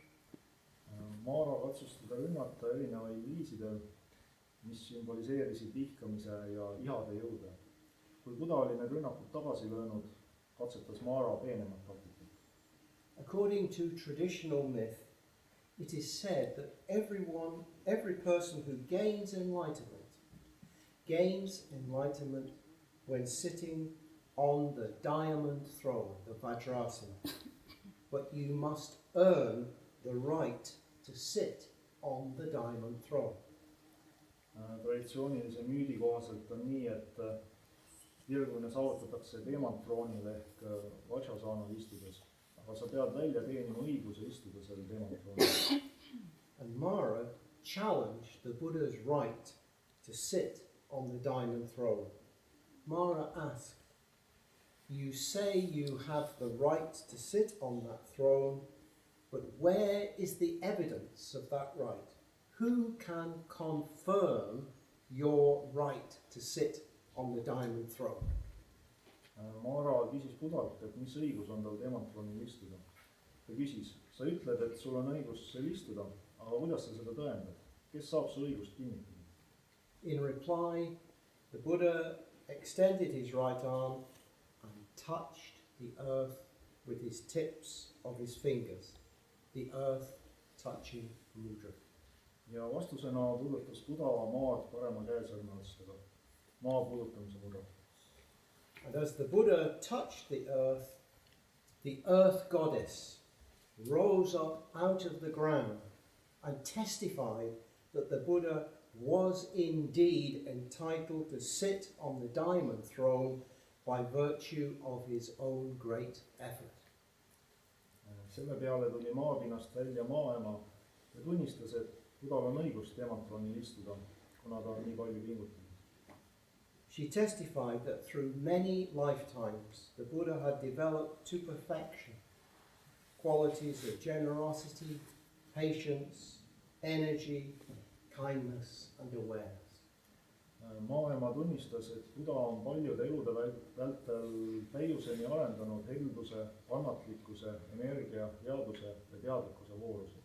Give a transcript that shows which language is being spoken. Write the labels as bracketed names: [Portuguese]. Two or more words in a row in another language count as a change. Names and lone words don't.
[Estonian] Mara katsus teda rünnata erinevaid viisidel, mis sümboliseerisid vihkamise ja ihade jõude. Kui Buda oli need rünnakud tagasi löönud, katsetas Mara peenemat taktikat. [English] According to traditional myth, it is said that every person who gains enlightenment when sitting on the diamond throne, the Vajrasana. But you must earn the right to sit on the diamond throne. [Estonian] Traditsioonilise müüdi kohaselt on nii, et irgumine saavutatakse teemanttroonil ehk Vajrasanal istudes, aga sa pead välja teenima õiguse istuda seal teemanttroonil. [English] And Mara challenged the Buddha's right to sit on the diamond throne. Mara asked, "You say you have the right to sit on that throne, but where is the evidence of that right? Who can confirm your right to sit on the diamond throne?" [Estonian] Mara küsis Budalt, et mis õigus on tal teemanttroonil istuda. Ta küsis, sa ütled, et sul on õigus seal istuda, aga kuidas sa seda tõendad? Kes saab su õigust kinnitada? [English] In reply, the Buddha extended his right arm and touched the earth with his tips of his fingers, the earth touching mudra. [Estonian] Ja vastusena puudutas Buda maad parema käesõrmeotstega, maa puudutamise mudra. [English] And as the Buddha touched the earth goddess rose up out of the ground and testified that the Buddha was indeed entitled to sit on the diamond throne by virtue of his own great effort. [Estonian] Selle peale tuli maapinnast välja maaema ja tunnistas, et Budal on õigus teemanttroonil istuda, kuna ta on nii palju pingutanud. [English] She testified that through many lifetimes the Buddha had developed to perfection qualities of generosity, patience, energy, kindness and awareness. [Estonian] Maaema tunnistas, et Buda on paljude elude vältel täiuseni arendanud helduse, kannatlikkuse, energia, headuse ja teadlikkuse vooruse.